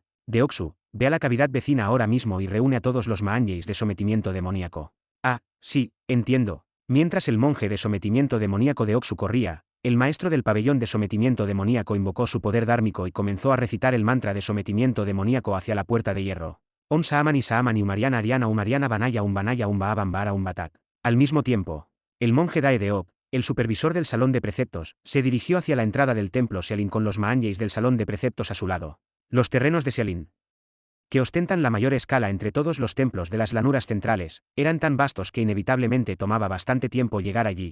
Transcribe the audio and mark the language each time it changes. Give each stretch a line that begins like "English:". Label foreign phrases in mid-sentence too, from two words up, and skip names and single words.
Spanish: Deoksu, ve a la cavidad vecina ahora mismo y reúne a todos los Maanjeis de sometimiento demoníaco. Ah, sí, entiendo. Mientras el monje de sometimiento demoníaco Deoksu corría, el maestro del pabellón de sometimiento demoníaco invocó su poder dármico y comenzó a recitar el mantra de sometimiento demoníaco hacia la puerta de hierro.
Sanskrit: Om Saamani Saamani Umariana Ariana Umariana Banaya Umbanaya Umbaa Umbatak.
Spanish: Al mismo tiempo, el monje Dae Deok, el supervisor del salón de preceptos, se dirigió hacia la entrada del templo Xialin con los Maanjeis del salón de preceptos a su lado. Los terrenos de Xialin, que ostentan la mayor escala entre todos los templos de las llanuras centrales, eran tan vastos que inevitablemente tomaba bastante tiempo llegar allí.